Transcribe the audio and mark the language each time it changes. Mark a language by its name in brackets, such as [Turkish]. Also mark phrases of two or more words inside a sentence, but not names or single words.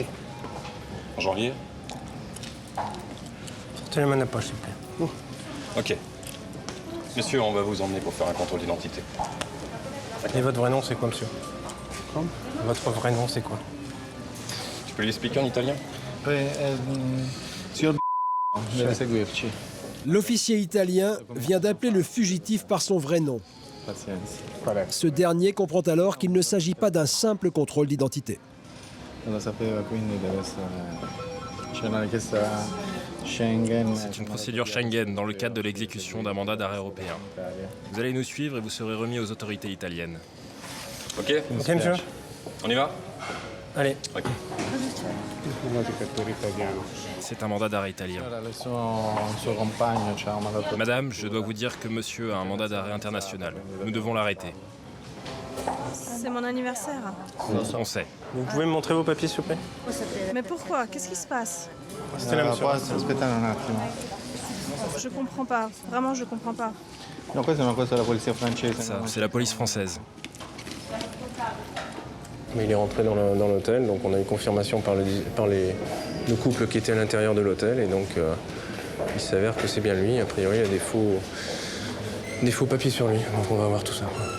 [French] en janvier? Sortez les mains de la poche, s'il vous plaît. Ok. Monsieur, on va vous emmener pour faire un contrôle d'identité. Et votre vrai nom, c'est quoi, monsieur? [Italian] Come? [French] Votre vrai nom, c'est quoi? Tu peux lui expliquer en italien? [Italian] Signor deve seguirci. [French] L'officier italien vient d'appeler le fugitif par son vrai nom. [Italian] Pazienza. Qual è? [French] Ce dernier comprend alors qu'il ne s'agit pas d'un simple contrôle d'identité. [Italian] Non lo sapeva, quindi deve essere... C'è una richiesta Schengen. [French] C'est une procédure Schengen dans le cadre de l'exécution d'un mandat d'arrêt européen. Vous allez nous suivre et vous serez remis aux autorités italiennes. Ok? Ok, monsieur? On y va? Allez. Ok. C'est un mandat d'arrêt italien. [Italian] Allora, il suo compagno ci ha mandato... [French] Madame, je dois vous dire que monsieur a un mandat d'arrêt international. Nous devons l'arrêter. C'est mon anniversaire. On sait. Vous pouvez me montrer vos papiers, s'il vous plaît? Mais pourquoi? Qu'est-ce qui se passe? C'était là, monsieur. [Italian] Può aspettare un attimo. [French] Je comprends pas. Vraiment, je comprends pas. [Italian] No, questa è una cosa della polizia francese. [French] Ça, c'est la police française. Mais il est rentré dans l'hôtel, donc on a eu confirmation par le couple qui était à l'intérieur de l'hôtel, et donc il s'avère que c'est bien lui. A priori, il y a des faux papiers sur lui, donc on va voir tout ça.